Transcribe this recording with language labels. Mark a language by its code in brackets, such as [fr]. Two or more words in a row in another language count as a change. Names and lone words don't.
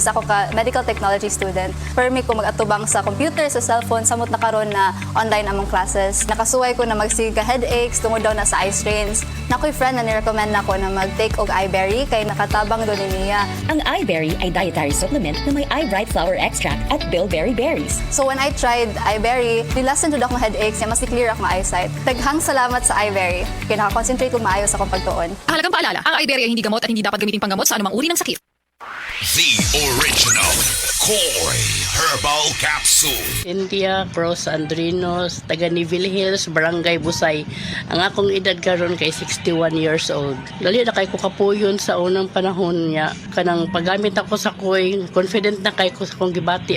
[ceb] Usa ko ka [en] medical technology student. [ceb] Permi ko mag-atubang sa computer, sa cellphone, samot na karon na online among classes. Nakasuway ko na magsige ka headaches, tungod daw na sa [en] eye strains. [ceb] Nakoy friend na ni-recommend nako na mag-take og eyeberry kay nakatabang do niya. [tl] Ang eyeberry ay [en] dietary supplement [tl] na may [en] eye bright flower extract [tl] at bilberry berries. [en] So when I tried eyeberry, [ceb] nilasan jud akong headaches, mas clear akong eyesight. Daghang salamat sa eyeberry. Kaya nakakonsentrate ko maayo sa akong pagtuon. [tl] Halagang paalala, ang iberia ay hindi gamot at hindi dapat gamitin panggamot sa anumang uri ng sakit. [en] The original Koi Herbal Capsule. [ceb] India Cross Andrinos, taga Nivil Hills, Barangay Busay. Ang akong edad karon kay 61 [en] years old. [ceb] Dali na kay ko kapuyon sa unang panahon niya. Kanang paggamit ako sa Koi, confident na kay ko sa kong gibati.